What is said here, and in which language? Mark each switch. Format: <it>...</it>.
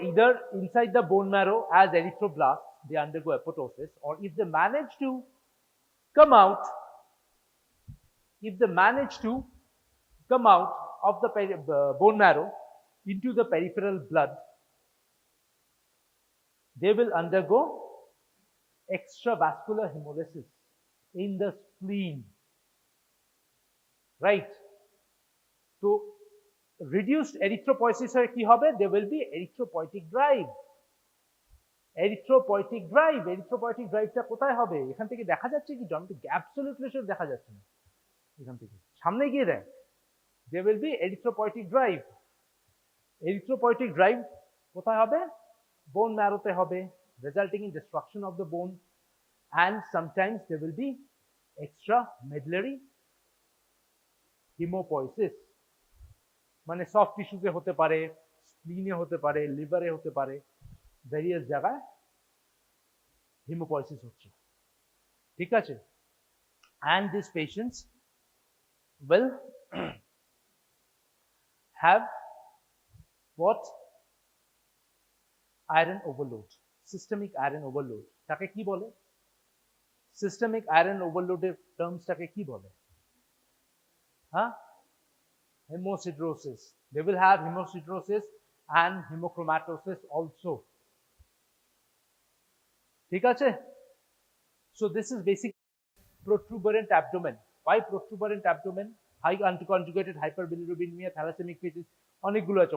<en>Either inside the bone marrow as erythroblasts, they undergo apoptosis, or if they manage to come out of the bone marrow into the peripheral blood, they will undergo extravascular hemolysis in the spleen, right?</en> <bn>So reduced erythropoiesis এর কি হবে?</bn> <en>There will be erythropoietic drive.</en> <bn>Erythropoietic driveটা কোথায় হবে? এখান থেকে দেখা যাচ্ছে কি? অ্যাবসলিউটলি শিওর দেখা যাচ্ছে না, এখান থেকে সামনে গিয়ে দেখ,</bn> <en>there will be erythropoietic drive.</en> <bn>Erythropoietic drive কোথায় হবে? Bone marrow তে হবে,</bn> <en>resulting in destruction of the bone, and sometimes there will be extramedullary hemopoiesis,</en> <bn>মানে সফট টিস্যুতে হতে পারে, স্প্লিনে হতে পারে, লিভারে হতে পারে, ভেরিয়াস জায়গায় হেমোপয়েসিস হচ্ছে। ঠিক আছে?</bn> <en>And these patients will have what? Iron overload, systemic iron overload.</en> <bn>তাকে কি বলে? Systemic iron overload এর টার্মসটাকে কি বলে? হ্যাঁ? Hemosiderosis.</bn> <en>They will have hemosiderosis and hemochromatosis also.</en> <bn>ঠিক আছে?</bn> <en>So this is basically protuberant abdomen. Why protuberant abdomen? High unconjugated hyperbilirubinemia, thalassaemic cases,</en> <bn>অনেকগুলো আছে।</bn>